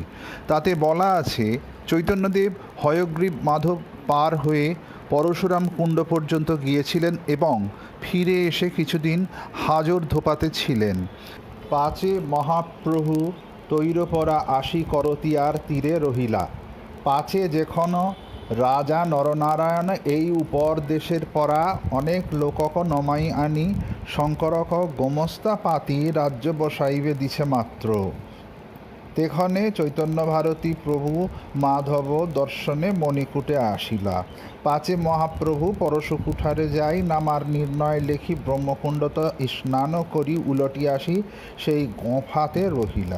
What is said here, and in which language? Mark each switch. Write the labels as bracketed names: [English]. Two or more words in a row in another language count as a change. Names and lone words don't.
[Bangla] তাতে বলা আছে, চৈতন্যদেব হয়গ্রীব মাধব পার হয়ে পরশুরাম কুণ্ড পর্যন্ত গিয়েছিলেন এবং ফিরে এসে কিছুদিন হাজর ধোপাতে ছিলেন। [Assamese] পাচে মহাপ্রভু তৈরপরা আশি করতিয়ার তীরে রহিলা। পাচে যেখন রাজা নরনারায়ণ এই উপর দেশের পরা অনেক লোকক নমাই আনি শঙ্করক গোমস্তা পাতি রাজ্য বসাইবে দিছে মাত্র। তেখনে চৈতন্য ভারতী প্রভু মাধব দর্শনে মণিকূটে আসিলা। পাচে মহাপ্রভু পরশুকুঠারে যাই নামার নির্ণয় লেখি ব্রহ্মকুণ্ডত স্নান করি উলটি আসি সেই গোঁফাতে রহিলা।